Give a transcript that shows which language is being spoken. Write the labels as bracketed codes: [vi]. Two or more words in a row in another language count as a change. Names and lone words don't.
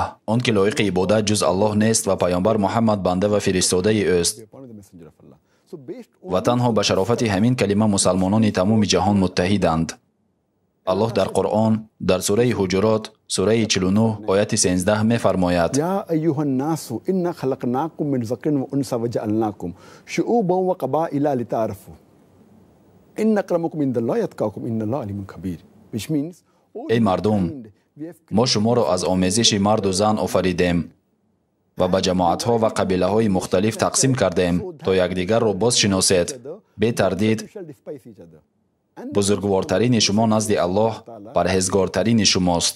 [tg] он ки лоиқи ибодат ҷуз Аллоҳ нест ва паёмбар Муҳаммад банда ва фиристодаи ӯст. ва танҳо ба шарофати ҳамин калима мусалмонони тамоми ҷаҳон муттаҳиданд. аллоҳ дар қуръон дар сураи ҳуҷурот сураи 49 ояти 13 мефармояд: [ar] يا أيها الناس إنا خلقناكم من ذكر وأنثى وجعلناكم شعوبا وقبائل لتعارفوا إن أكرمكم عند الله يتقاكم إن الله عليم خبير. [en] Which means [tg] эй мардум, мо шуморо аз омезиши марду зан офаридем ва ба ҷамоатҳо ва қабилаҳои мухталиф тақсим кардем, то якдигарро бозшиносед. бетардид бузургвортарини шумо назди Аллоҳ парҳезгортарини шумост.